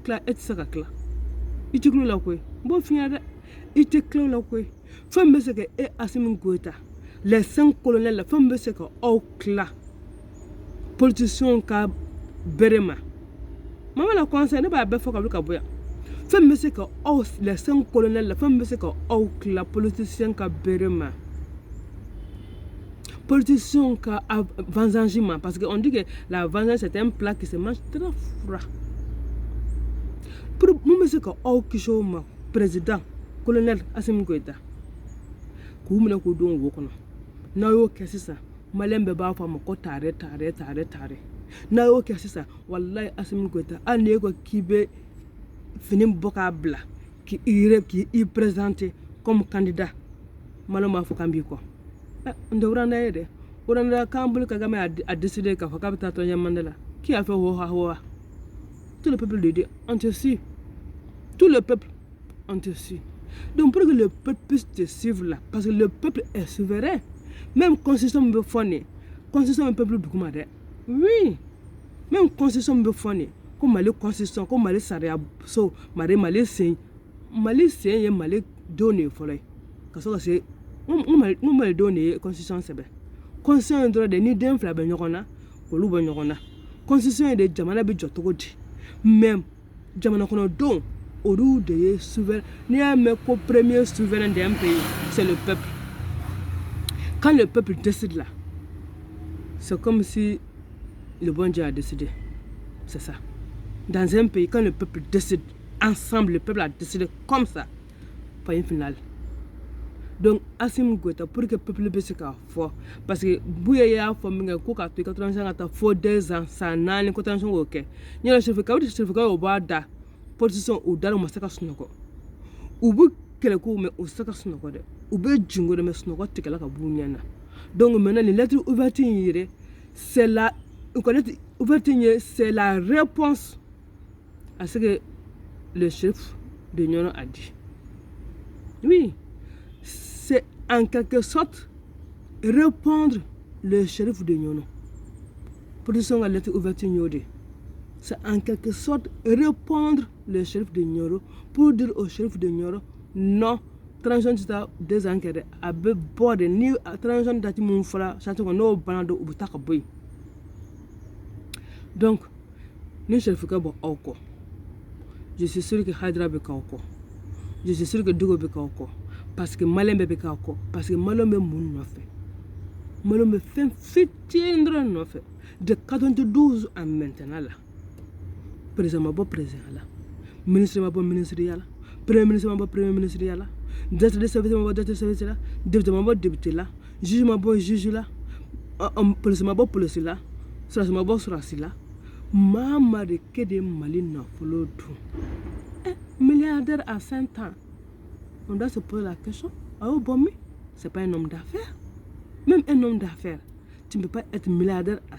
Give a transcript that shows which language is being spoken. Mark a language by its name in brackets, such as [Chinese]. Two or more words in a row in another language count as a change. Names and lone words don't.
[Bambara] tila e tɛ se ka tila i tɛ tulo la koyi n b'o f'i ɲɛna dɛ i tɛ tulo la koyi fɛn bɛ se ka e Assimi Goïta [French] les 5 colonels [Bambara] la fɛn bɛ se ka aw tila politiciens ka bere ma mama la conseil ne b'a bɛɛ fɔ ka wuli ka bɔ yan fɛn bɛ se ka aw [French] les 5 colonels [Bambara] la fɛn bɛ se ka aw tila politiciens ka bere ma politiciens ka vengeance ma [French] parce que on dit que la vengeance c'est un plat qui se mange très froid [Bambara] pour mun bɛ se ka aw kisi o ma [French] président colonel [Bambara] Assimi Goïta k'u minɛ k'u don wo kɔnɔ n'a y'o kɛ sisan maliyɛn bɛɛ b'a fɔ a ma ko tare n'a y'o kɛ sisan walayi Assimi Goïta hali n'e ko k'i bɛ fini bɔ k'a bila k'i présenter comme candidat maliyɛnw b'a fɔ k'an b'i kɔ n tɛ wuranda ye dɛ wuranda k'an bolo Kagame [French] a décidé [Bambara] k'a fɔ k'a bɛ taa tɔnjɛ Mandela [French] qui a fait hoa tout le peuple le dit on te suit tout le peuple on te suit donc pour que le peuple puisse te suivre là parce que le peuple est souverain même constitution [Bambara] bɛ fɔ nin constitution bɛ peuple duguma dɛ [French] oui même constitution [Bambara] bɛ fɔ nin ko Mali constitution ko Mali sariya so Mali sen ye Mali denw de ye fɔlɔ ye ka sɔrɔ ka se n Mali denw de ye constitution sɛbɛn constitution ye dɔrɔn de ni den fila bɛ ɲɔgɔn na k'olu bɔ ɲɔgɔn na constitution ye de jamana bɛ jɔ cogo di même jamana kɔnɔdenw olu de ye souverain n'i y'a mɛn ko [French] premier souverain d'un pays c'est le peuple quand le peuple décide là c'est comme si le bon Dieu a décidé c'est ça dans un pays quand le peuple décide ensemble le peuple a décidé comme ça pas une finale donc Assimi Goïta pour que le peuple puisse se fort parce que [Bambara] Buya y'a fɔ min kɛ ko ka to i ka transition ka taa fo 2 ans san 4 ko transition k'o kɛ n yɛrɛ certificat o b'a da politiciens u da u ma se ka sunɔgɔ u bɛ kɛlɛ kow mɛ u se ka sunɔgɔ dɛ u bɛ jingo de mɛ sunɔgɔ tigɛla ka b'u ɲɛ na [French] donc maintenant les lettres ouvertes [Bambara] in yɛrɛ [French] c'est la c'est la réponse à ce que le chef de Nioro a dit oui c'est en quelque sorte répondre le shérif de Nioro production à lettre ouverte Nioro c'est en quelque sorte répondre le shérif de Nioro pour dire au shérif de Nioro non transition [Bambara] ta 2 ans kɛ dɛ a bɛ bɔ de ni transition date mun fɔra charte kɔnɔ n'o banna dɔ u bɛ taa ka bɔ yen donc ni shérif ka bɔ aw kɔ [French] je suis sûr que [Bambara] Haidara bɛ k'aw kɔ [French] je suis sûr que [Bambara] Dogo bɛ k'aw kɔ parce que maliyɛn bɛɛ bɛ k'aw kɔ [French] parce que [Bambara] maliyɛn bɛ mun nɔfɛ maliyɛn bɛ fɛn fitinin dɔrɔn nɔfɛ [French] de 92 à maintenant là [Bambara] président ma bɔ président la ministre ma bɔ ministre ya la [French] premier ministre [Bambara] ma bɔ [French] premier ministre [Bambara] ya la [French] directeur de service [Bambara] ma bɔ [French] directeur de service [Bambara] la député ma bɔ député la juge ma bɔ juge la police ma bɔ police la surasi ma bɔ surasi la maa de kɛ de Mali nafolo dun [French] milliardaire à 5 ans on doit se poser la question oh bon mais c'est pas un homme d'affaires même un homme d'affaires tu ne peux pas être milliardaire à